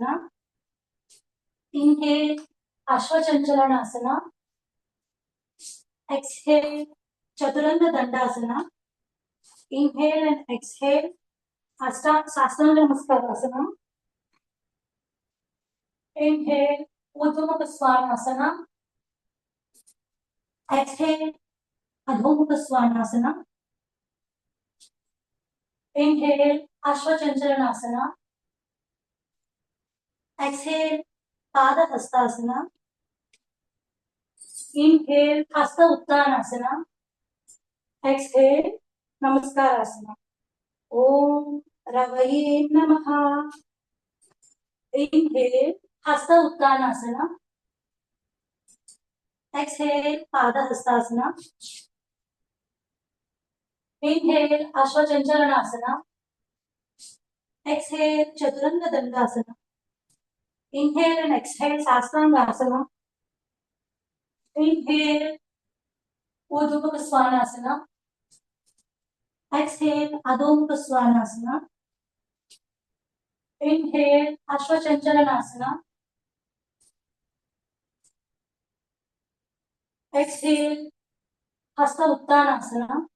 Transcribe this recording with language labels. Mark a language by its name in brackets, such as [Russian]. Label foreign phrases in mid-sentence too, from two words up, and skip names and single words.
[English] ఇన్హేల్, అశ్వచంచలనాసన. ఎక్స్హేల్, చతురంగ దండాసన. Inhale and exhale, సాష్టాంగ నమస్కారాసన. Inhale, Urdhva Svanasana. Exhale, Adho Svanasana. Inhale, Ashwachanchalanasana. Exhale, Pada Hastasana. Inhale, Hasta Uttanasana. Exhale, Namaskarasana. [Sanskrit] Om Ravaye Namaha. [English] Inhale, Hasta Uttanasana. Exhale, Pada Hastasana. Inhale, Ashwachanchalanasana. Exhale, Chaturanga Dandasana. Inhale and exhale, Sastrangasana. Inhale, Urdhva Svanasana. Exhale, Adho Svanasana. Inhale, Ashwachanchalanasana. Exhale, Hasta Uttanasana.